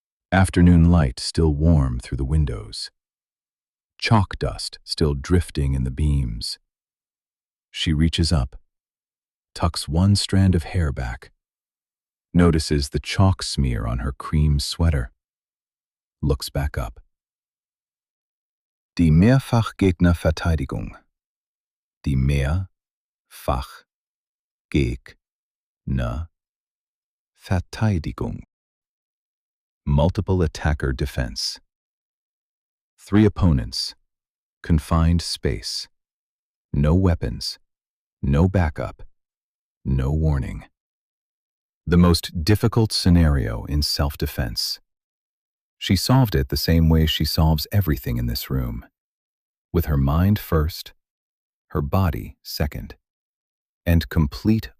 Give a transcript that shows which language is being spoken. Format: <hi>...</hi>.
<en>Afternoon light still warm through the windows. Chalk dust still drifting in the beams. She reaches up, tucks one strand of hair back, notices the chalk smear on her cream sweater, looks back up.</en> <de>Die Mehrfachgegnerverteidigung. Die Mehrfachgegnerverteidigung.</de> <en>Multiple attacker defense. 3 opponents, confined space, no weapons, no backup, no warning. The most difficult scenario in self-defense. She solved it the same way she solves everything in this room, with her mind first, her body second, and complete</en>